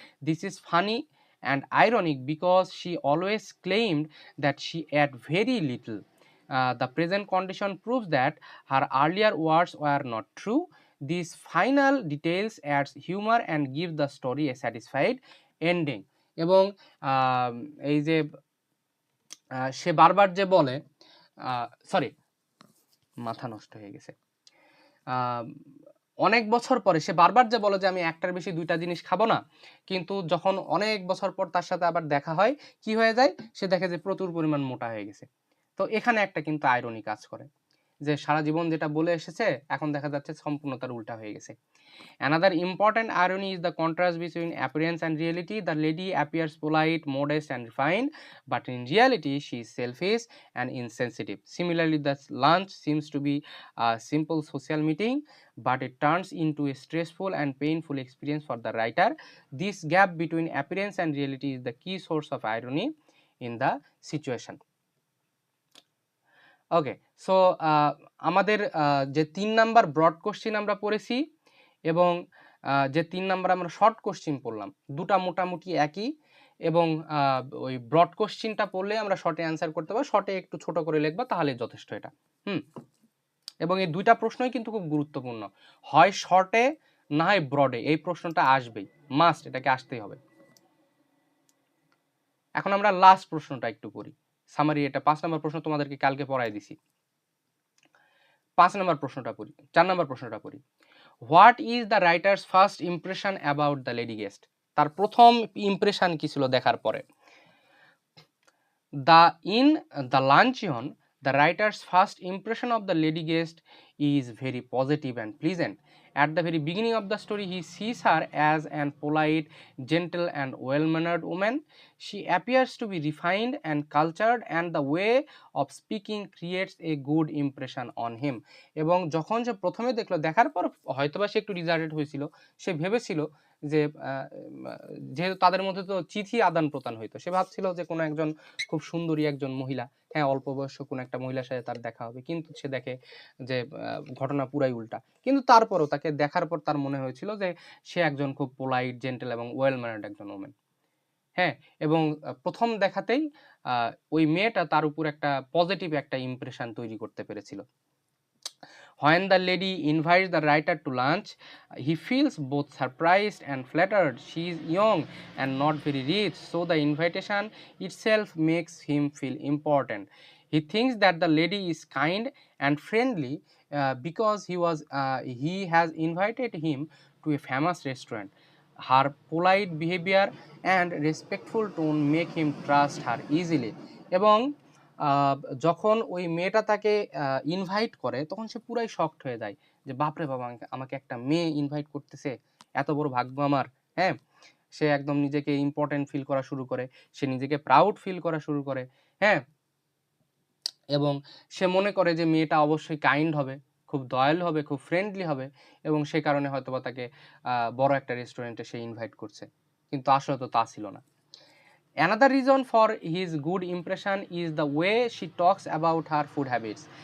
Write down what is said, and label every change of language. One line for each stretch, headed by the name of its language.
English: This is funny and ironic because she always claimed that she ate very little. The present condition proves that her earlier words were not true. These final details adds humor and give the story a satisfied ending.
Bangla: এবং এই যে সে বারবার যে বলে, sorry, মাথা নষ্ট হয়ে গেছে, অনেক বছর পরে সে বারবার যে বলে যে আমি একটার বেশি দুইটা জিনিস খাবো না, কিন্তু যখন অনেক বছর পর তার সাথে আবার দেখা হয়, কি হয়ে যায়, সে দেখে যে প্রচুর পরিমাণ মোটা হয়ে গেছে। তো এখানে একটা কিন্তু আইরনি কাজ করে, যে সারা জীবন যেটা বলে এসেছে এখন দেখা যাচ্ছে সম্পূর্ণ তার উল্টা হয়ে গেছে।
English: Another important irony is the contrast between appearance and reality. The lady appears polite, modest, and refined, but in reality, she is selfish and insensitive. Similarly, the lunch seems to be a simple social meeting, but it turns into a stressful and painful experience for the writer. This gap between appearance and reality is the key source of irony in the situation.
Bangla: Okay, so আমাদের যে 3 number broad question আমরা পড়েছি এবং যে 3 number আমরা short question পড়লাম, দুটা মোটামুটি একই, এবং ওই ব্রড কোশ্চিনটা পড়লে আমরা শর্টে অ্যান্সার করতে পারবো, শর্টে একটু ছোট করে লিখবা তাহলে যথেষ্ট এটা। এবং এই দুইটা প্রশ্নই কিন্তু খুব গুরুত্বপূর্ণ, হয় শর্টে না হয় ব্রডে, এই প্রশ্নটা আসবেই, মাস্ট, এটাকে আসতেই হবে। এখন আমরা লাস্ট প্রশ্নটা একটু করি, সামারি, এটা 5 নম্বর প্রশ্ন তোমাদেরকে কালকে পড়াই দিছি। 5 নম্বর প্রশ্নটা পড়ি, 4 নম্বর প্রশ্নটা পড়ি।
English: What is the writer's first impression about the lady guest?
Bangla: তার প্রথম ইমপ্রেশন কি ছিল দেখার পরে?
English: In the luncheon, the writer's first impression of the lady guest is very positive and pleasant. At the very beginning of the story, he sees her as an polite, gentle, and well-mannered woman. She appears to be refined and cultured, and the way of speaking creates a good impression on him.
Bangla: এবং যখন সে প্রথমে দেখলো, দেখার পর হয়তোবা সে একটু রিজার্ভেড হয়েছিল, সে ভেবেছিল যে যেহেতু তাদের মধ্যে তো চিঠি আদান প্রদান হইতো, সে ভাবছিল যে কোনো একজন খুব সুন্দরী একজন মহিলা, হ্যাঁ অল্প বয়স্ক কোনো একটা মহিলার সাথে তার দেখা হবে, কিন্তু সে দেখে যে ঘটনা পুরাই উল্টা। কিন্তু তারপরও তাকে দেখার পর তার মনে হয়েছিল যে সে একজন খুব পোলাইট, জেন্টেল এবং ওয়েল ম্যানার্ড একজন ওমেন। হ্যাঁ, এবং প্রথম দেখাতেই ওই মেয়েটা তার উপর একটা পজিটিভ একটা ইমপ্রেশন তৈরি করতে পেরেছিল।
English: When the lady invites the writer to lunch, he feels both surprised and flattered. She is young and not very rich, so the invitation itself makes him feel important. He thinks that the lady is kind and friendly because he has invited him to a famous restaurant. Her polite behavior and respectful tone make him trust her easily.
Bangla: এবং যখন ওই মেয়েটা তাকে invite করে তখন সে পুরাই shocked হয়ে যায় যে বাপরে বাবা, আমাকে একটা মেয়ে ইনভাইট করতেছে, এত বড় ভাগ্য আমার। হ্যাঁ, সে একদম নিজেকে ইম্পর্টেন্ট ফিল করা শুরু করে, সে নিজেকে প্রাউড ফিল করা শুরু করে। হ্যাঁ, এবং সে মনে করে যে মেয়েটা অবশ্যই কাইন্ড হবে, খুব দয়ালু হবে, খুব ফ্রেন্ডলি হবে, এবং সে কারণে হয়তোবা তাকে বড় একটা রেস্টুরেন্টে সে ইনভাইট করছে, কিন্তু আসলে তো তা ছিল না।
English: Another reason for his good impression is the way she talks about her food habits.